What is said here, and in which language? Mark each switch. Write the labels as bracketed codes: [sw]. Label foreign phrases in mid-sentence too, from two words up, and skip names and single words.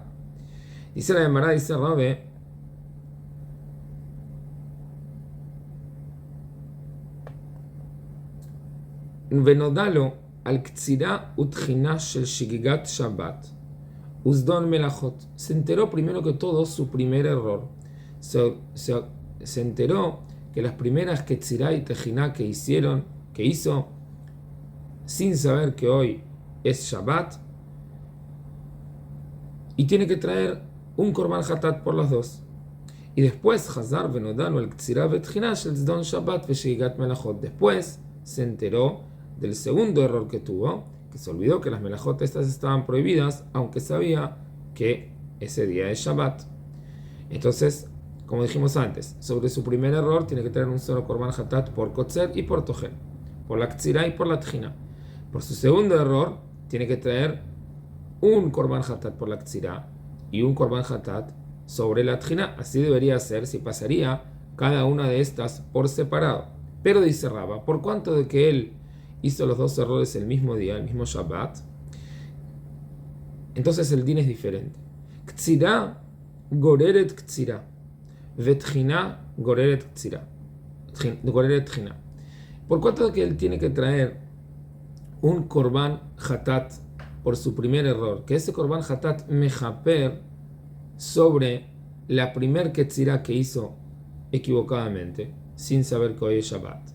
[es] Dice la Gemara, dice Rabe, [he] ונודע לו על קצירה וטחינה של שגגת שבת וזדון מלאכות. [es] Se enteró primero que todo su primer error. Se enteró que las primeras ketzirá y tejiná que hizo sin saber que hoy es Shabbat, y tiene que traer un [he] קרבן חטאת [es] por las dos. Y después, [he] חזר ונודע לו על קצירה וטחינה של זדון שבת ושגגת מלאכות. [es] Después se enteró del segundo error que tuvo, que se olvidó que las melajot estas estaban prohibidas, aunque sabía que ese día es Shabbat. Entonces, como dijimos antes, sobre su primer error tiene que tener un solo [he] קרבן חטאת [es] por kotzer y por tojen, por la ktsira y por la tjina. Por su segundo error tiene que traer un [he] קרבן חטאת [es] por la ktsira y un [he] קרבן חטאת [es] sobre la tjina. Así debería ser si pasaría cada una de estas por separado. Pero dice Rava, por cuanto de que él hizo los dos errores el mismo día, el mismo Shabbat, entonces el din es diferente. [he] קצירה גוררת קצירה וטחינה גוררת קצירה גוררת טחינה. [es] Por cuanto de que él tiene que traer un [he] קרבן חטאת [es] por su primer error, que ese [he] קרבן חטאת [es] mejaper sobre la primer ktsira que hizo equivocadamente, sin saber que hoy es Shabbat.